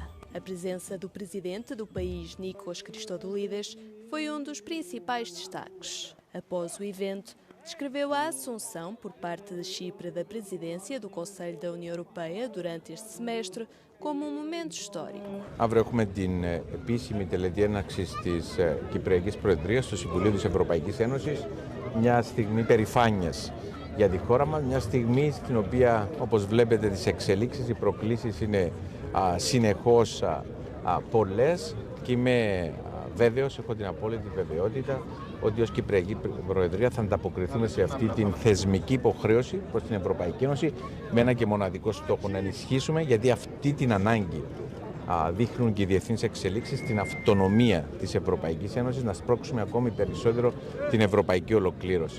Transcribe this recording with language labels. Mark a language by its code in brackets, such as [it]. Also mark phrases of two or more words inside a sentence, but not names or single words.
[pt] A presença do presidente do país, Nikos Christodoulides, foi um dos principais destaques. Após o evento, descreveu a assunção por parte de Chipre da presidência do Conselho da União Europeia durante este semestre como um momento histórico. [el] Αύριο έχουμε την επίσημη τελετή έναρξης της Κυπριακής Προεδρίας στο Συμβουλίο της Ευρωπαϊκής Ένωσης, μια στιγμή περηφάνειας για τη χώρα μας, μια στιγμή στην οποία, όπως βλέπετε, τις εξελίξεις, οι προκλήσεις είναι συνεχώς πολλές και είμαι βέβαιος, έχω την απόλυτη βεβαιότητα ότι ως Κυπριακή Προεδρία θα ανταποκριθούμε σε αυτή την θεσμική υποχρέωση προς την Ευρωπαϊκή Ένωση με ένα και μοναδικό στόχο, να ενισχύσουμε, γιατί αυτή την ανάγκη δείχνουν και οι διεθνείς εξελίξεις στην αυτονομία της Ευρωπαϊκής Ένωσης να σπρώξουμε ακόμη περισσότερο την ευρωπαϊκή ολοκλήρωση.